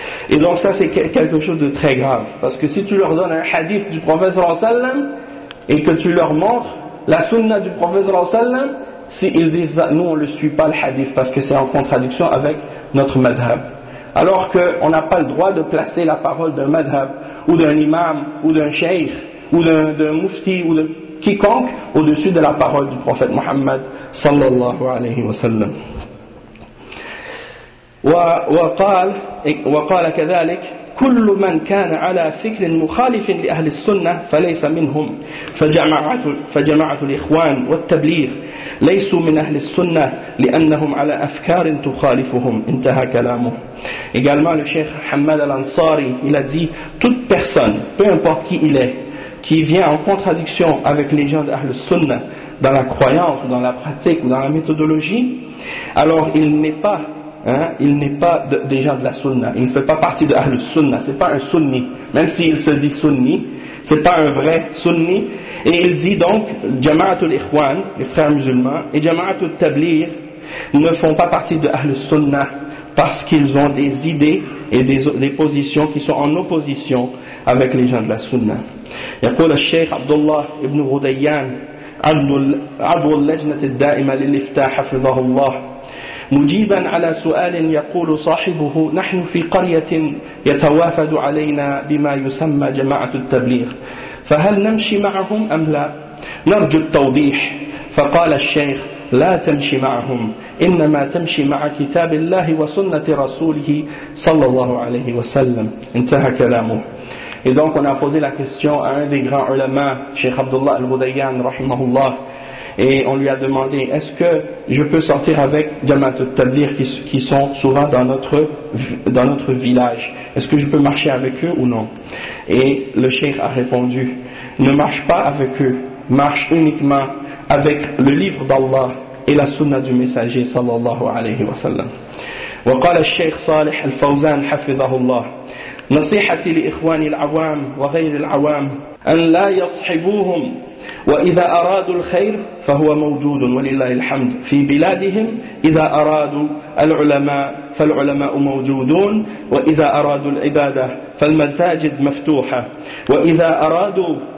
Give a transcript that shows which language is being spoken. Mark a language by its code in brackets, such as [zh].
[fr] Et donc ça, c'est quelque chose de très grave. Parce que si tu leur donnes un hadith du prophète sallam, et que tu leur montres la sunna du prophète sallam, si ils disent, nous on ne suit pas le hadith, parce que c'est en contradiction avec notre madhab. Alors qu'on n'a pas le droit de placer la parole d'un madhab, ou d'un imam, ou d'un sheikh, ou d'un mufti, ou de quiconque, au-dessus de la parole du prophète Muhammad sallallahu alayhi wa sallam. [ar] وقال وقال كذلك كل من كان على فكر مخالف لأهل السنة فليس منهم فجماعة الإخوان والتبليغ ليسوا من أهل السنة لأنهم على أفكار تخالفهم. انتهى كلامه. [fr] Également le Cheikh Hamad al-Ansari, il a dit, toute personne, peu importe qui il est, qui vient en contradiction avec les gens d'Ahl al-Sunnah dans la croyance ou dans la pratique ou dans la méthodologie, alors il n'est pas il n'est pas des gens de la sunna, il ne fait pas partie de Ahl al-Sunnah, c'est pas un sunni, même s'il se dit sunni, c'est pas un vrai sunni. Et il dit donc, Jama'at al-Ikhwan, les frères musulmans, et Jama'at al-Tablir ne font pas partie de Ahl al-Sunnah parce qu'ils ont des idées et des positions qui sont en opposition avec les gens de la sunna. [ar] يقول الشيخ عبد الله ابن غديان عضو اللجنة الدائمة للإفتاء حفظه الله مجيبا على سؤال يقول صاحبه نحن في قرية يتوافد علينا بما يسمى جماعة التبليغ فهل نمشي معهم أم لا نرجو التوضيح فقال الشيخ لا تمشي معهم إنما تمشي مع كتاب الله وسنة رسوله صلى الله عليه وسلم انتهى كلامه. [fr] Et donc on a posé la question à un des grands ulama, Cheikh Abdullah al-Budayan, rahimahullah, et on lui a demandé, est-ce que je peux sortir avec Jamaat al-Tablir qui sont souvent dans notre village? Est-ce que je peux marcher avec eux ou non? Et le Cheikh a répondu, ne marche pas avec eux, marche uniquement avec le livre d'Allah et la sunna du messager sallallahu alayhi wa sallam. [ar] Wa qala al-Sheikh Salih al-Fawzan hafidhahullah, نصيحتي لإخواني العوام وغير العوام أن لا يصحبوهم وإذا أرادوا الخير فهو موجود ولله الحمد في بلادهم إذا أرادوا العلماء فالعلماء موجودون وإذا أرادوا العبادة فالمساجد مفتوحة وإذا أرادوا